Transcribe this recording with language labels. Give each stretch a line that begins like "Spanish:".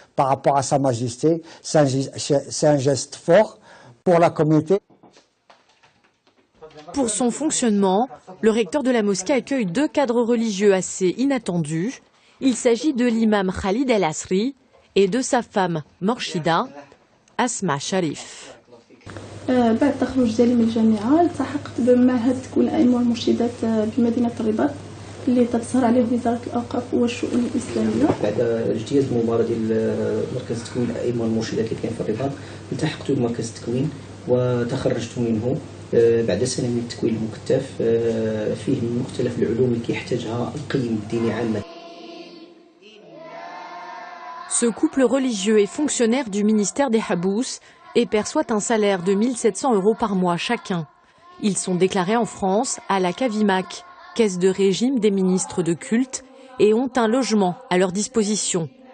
French: par rapport à Sa Majesté. C'est un geste fort pour la communauté. Pour son fonctionnement, le recteur de la mosquée accueille 2 cadres religieux assez inattendus. Il s'agit de l'imam Khalid El Asri et de sa femme Morshida Asma Sharif.
Arabic: بعد تخرج ديالي من الجامعة التحقت بمعهد تكوين الأئمة والمرشدات بمدينة الرباط اللي تظهر عليه وزارة الأوقاف والشؤون الإسلامية. بعد اجتياز المباراة ديال مركز تكوين الأئمة والمرشدات اللي كاين في الرباط التحقت بمركز التكوين وتخرجت منه بعد سنة من التكوين المكثف فيه من مختلف العلوم اللي كيحتاجها القيم الديني عامة.
French: Ce couple religieux est fonctionnaire du ministère des Habous et perçoit un salaire de 1 700 € par mois chacun. Ils sont déclarés en France à la CAVIMAC, caisse de régime des ministres de culte, et ont un logement à leur disposition.